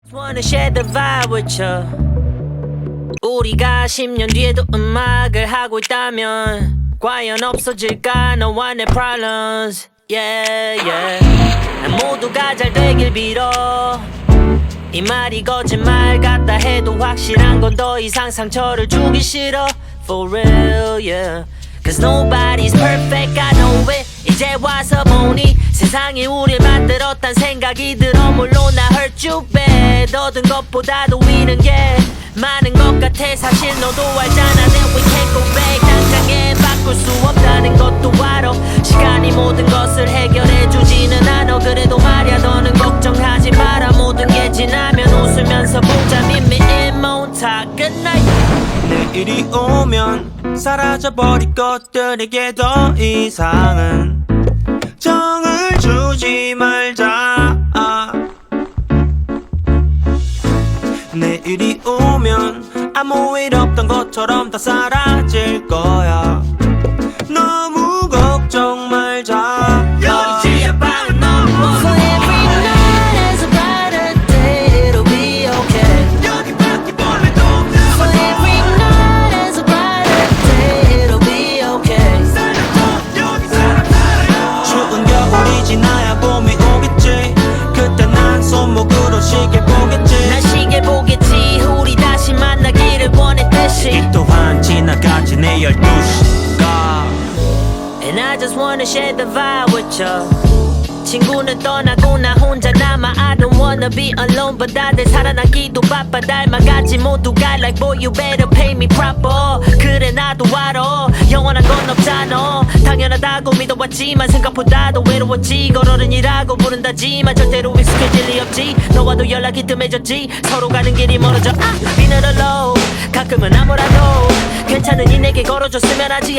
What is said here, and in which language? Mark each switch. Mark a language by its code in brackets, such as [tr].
[en] Wanna share the vibe with you. [ko] 우리가 10년 뒤에도 음악을 하고 있다면 과연 없어질까 너와 내 problems. [en] Yeah yeah. [ko] 난 모두가 잘 되길 빌어. 이 말이 거짓말 같다 해도 확실한 건 더 이상 상처를 주기 싫어. [en] For real yeah. Cause nobody's perfect I know it. [ko] 이제 와서 보니 세상이 우릴 만들었단 생각이 들어. 물론 나 [en] hurt you bad. [ko] 얻은 것보다도 잃은 게 많은 것 같아. 사실 너도 알잖아 [en] that we can't go back. [ko] 당장에 바꿀 수 없다는 것도 알아. 시간이 모든 것을 해결해주지는 않아. 그래도 말야 너는 걱정하지 마라. 모든 게 지나면 웃으면서 보자. [en] Meet me in Montauk. Good night. [ko] 내일이 오면 사라져버릴 것들에게 더 이상은 정을 주지 말자. 내일이 오면 아무 일 없던 것처럼 다 사라질 거야. 너무 걱정 말자. 여기지야 방은 너무 [en] For every night there's a brighter day. It'll be okay. [ko] 여기 바퀴벌레도 [en] For every night there's a brighter day. It'll be okay. [ko] 여기 사람 살아요. 추운 겨울이 지나야 봄이 오겠지. 그때 난 손목으로 시계 보겠지. 난 시계 보겠지. 우리 다시 만나기를 원했듯이. 이 또한 지나가지 내 12시가. [en] And I just wanna share the vibe with you. [ko] 친구는 떠나고 나 혼자 남아. [en] I don't wanna be alone but [ko] 다들 살아남기도 바빠. 닮아가지 모두가 [en] like boy you better pay me proper. [ko] 그래 나도 알아 영원한 건 없잖아. 당연하다고 믿어왔지만 생각보다도 외로웠지. 걸어른이라고 부른다지만 절대로 익숙해질 리 없지. 너와도 연락이 뜸해졌지. 서로 가는 길이 멀어져. [en] Been alone [ko] 가끔은 아무라도 괜찮으니 내게 걸어줬으면 하지.